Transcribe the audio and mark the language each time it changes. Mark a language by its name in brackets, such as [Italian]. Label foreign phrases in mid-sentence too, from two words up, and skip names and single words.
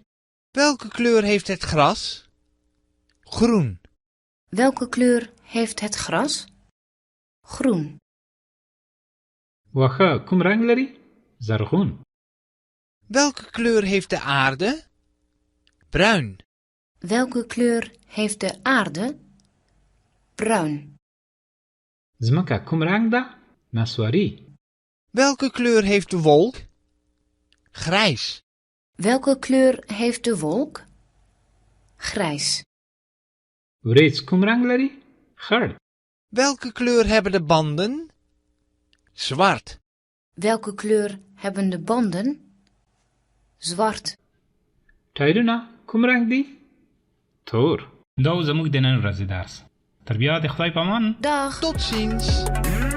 [Dutch] Welke kleur heeft het gras? Groen. Welke kleur heeft het gras? Groen. [Pashto] واخه کوم رنگ لري؟ زرغون. [Dutch] Welke kleur heeft de aarde? Bruin. Welke kleur heeft de aarde? Bruin. [Pashto] زمکه کوم رنگ ده؟ نسواری. [Dutch] Welke kleur heeft de wolk? Grijs. Welke kleur heeft de wolk? Grijs. [Pashto] وریځ کوم رنگ لري؟ خړ. [Dutch] Welke kleur hebben de banden? Zwart. Welke kleur hebben de banden? Zwart. [Pashto] ټایرونه کوم رنگ دي؟ تور. دا زموږ د نن ورځې درس. تر بیا د خدای په امان. [Dutch] Dag. Tot ziens.